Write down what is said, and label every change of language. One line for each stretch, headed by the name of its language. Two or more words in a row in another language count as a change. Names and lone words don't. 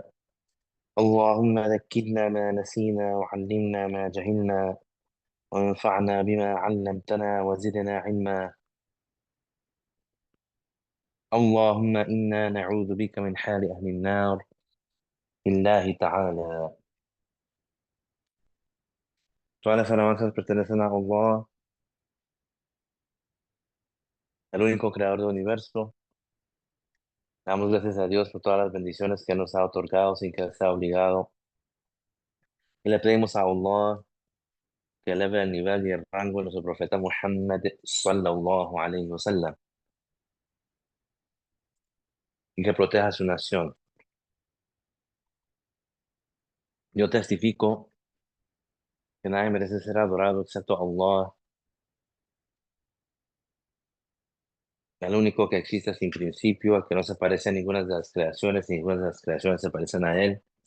Arabic: اللهم ذكرنا ما نسينا وعلمنا ما جهلنا، وانفعنا بما علمتنا وزدنا علما. اللهم إنا نعوذ بك من حال أهل النار لله تعالى.
Spanish: Todas las alabanzas pertenecen a Allah, el único creador del universo. Damos gracias a Dios por todas las bendiciones que nos ha otorgado sin que sea obligado. Y le pedimos a Allah que eleve el nivel y el rango de nuestro profeta Muhammad
Arabic: صلى الله عليه وسلم
Spanish: y que proteja a su nación. Yo testifico que nadie merece ser adorado excepto Allah, el único que existe sin principio, el que no se parece a ninguna de las creaciones, ni ninguna de las creaciones se parecen a él.